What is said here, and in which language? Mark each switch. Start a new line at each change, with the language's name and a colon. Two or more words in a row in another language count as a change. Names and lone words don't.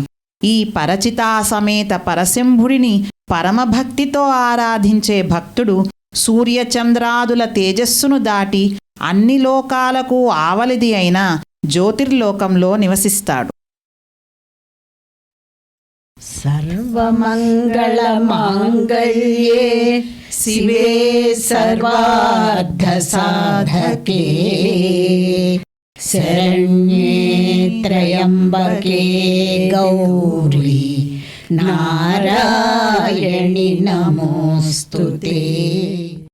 Telugu: ఈ పరచితా సమేత పరశంభుడిని పరమభక్తితో ఆరాధించే భక్తుడు సూర్యచంద్రాదుల తేజస్సును దాటి అన్ని లోకాలకు ఆవలిది అయిన జ్యోతిర్లోకంలో నివసిస్తాడు.
Sanskrit: सर्वमङ्गलमाङ्गल्ये शिवे सर्वार्थसाधके शरण्ये त्र्यम्बके गौरी नारायणि नमोऽस्तुते।